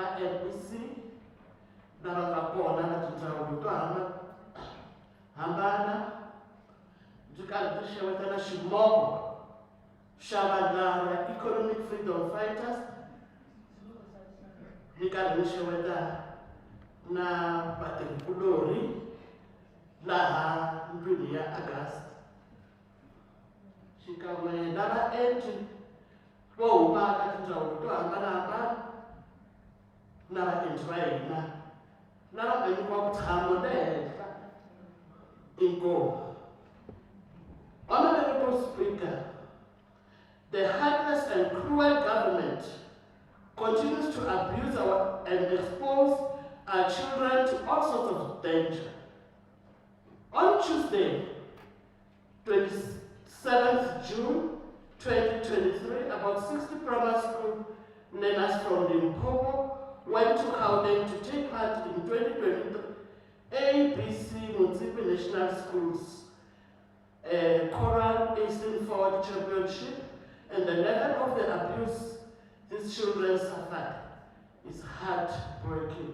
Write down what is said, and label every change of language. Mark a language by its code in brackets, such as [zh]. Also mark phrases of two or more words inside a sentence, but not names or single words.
[ts] MPC, lava nga kona na tindzawulo to hambana, byi karhi byi xeweta na ximoko xa vandla ra Economic Freedom Fighters, byi karhi byi xeweta na vatirhikulori laha ndlwini ya August, xikan'we na vaendli vo huma ka tindzawulo to hambanahambana na vaendli va hina lava nga nyikiwa vutshamo le henhla. Inkomu. [en] Honorable Speaker, the heartless and cruel government continues to abuse and expose our children to all sorts of danger. On Tuesday, 27th June 2023, about 60 primary school learners from Limpopo went to Gauteng to take part in 2023 ABC Municipal National Schools Choral Eastern Forward Championship, and the level of the abuse these children suffered is heartbreaking.